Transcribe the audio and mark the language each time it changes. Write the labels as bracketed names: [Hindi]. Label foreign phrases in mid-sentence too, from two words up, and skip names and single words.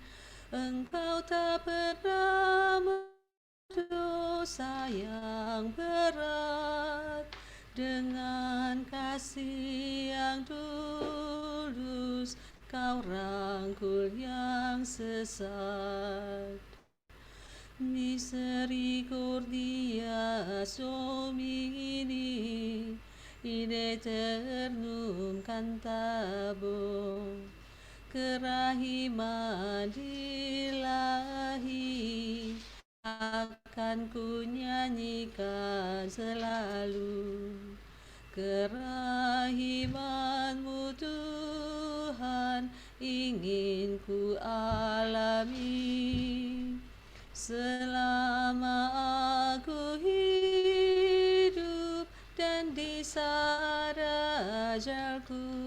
[Indonesian] Engkau tak pernah berdosa yang berat, dengan kasih yang tulus Kau rangkul yang sesat. [Latin] Misericordias Domini in aeternum cantabo, [Indonesian] kerahiman ilahi akan ku nyanyikan selalu. Kerahiman-Mu Tuhan ingin ku alami, selama aku hidup dan di saat ajalku.